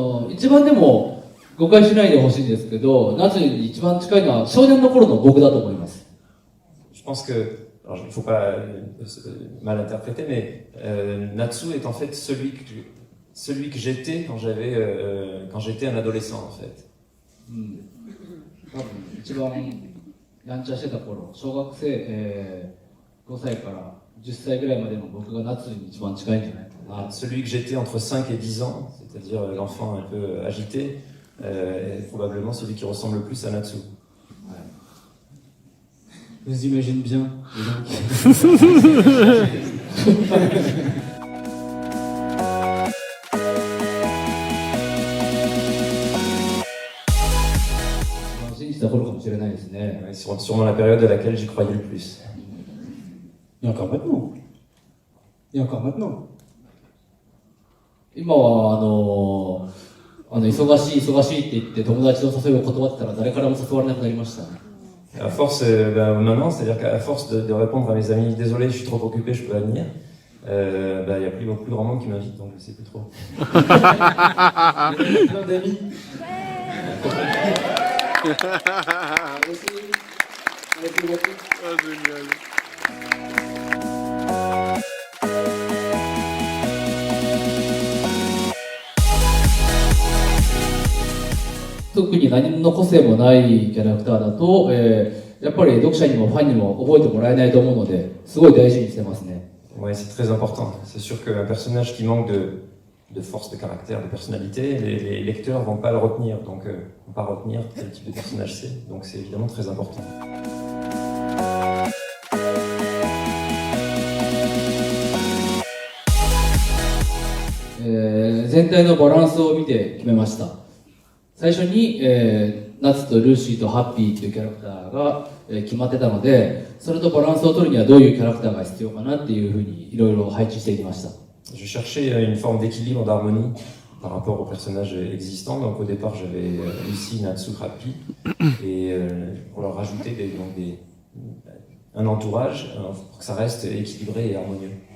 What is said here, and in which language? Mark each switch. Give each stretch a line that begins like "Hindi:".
Japanese: 一番でも誤解しないでほしいんですけど、ナツに一番近いのは少年の頃の僕だと思います。
French: Je pense que, alors il ne faut pas mal interpréter, mais Natsu est en fait celui que j'étais quand j'étais un adolescent en fait.
Japanese: 多分一番やんちゃしてた頃、小学生、5歳から10歳ぐらいまでの僕が夏に一番近いんじゃないかな。
French: Celui que j'étais entre 5 et 10 ans, c'est-à-dire l'enfant un peu agité, est probablement celui qui ressemble le plus à Natsu. Vous imaginez bien.
Japanese: 信じた頃かもしれないですね。
French: Ouais, sûrement la période à laquelle j'y croyais le plus. Et encore maintenant. Et encore maintenant.
Japanese: 今は忙しいって言って友達の誘いを断ってたら誰からも誘われなくなりました。
French: À force, maintenant, c'est-à-dire qu'à force de répondre à mes amis, désolé, je suis trop occupé, je peux pas venir, il y a plus grand monde qui m'invite, donc je sais plus trop. Plein d'amis. Ah, génial.
Japanese: 特に何の個性もないキャラクターだと、やっぱり読者にもファンにも覚えてもらえないと思うので、すごい大事にしてますね。
French: Ouais, c'est très important. C'est sûr qu'un personnage qui manque de force de caractère, de personnalité, les lecteurs vont pas le retenir, donc vont pas retenir quel type de personnage c'est. Donc c'est évidemment très important.
Japanese: 全体のバランスを見て決めました。最初に、ナツとルーシーとハッピーというキャラクターが、決まってたので、それとバランスを取るにはどういうキャラクターが必要かなっていうふうにいろいろ配置していきました。
French: Je cherchais une forme d'équilibre, d'harmonie par rapport aux personnages existants. Donc au départ, j'avais Lucy, Natsu, Happy, et pour leur rajouter un entourage pour que ça reste équilibré et harmonieux.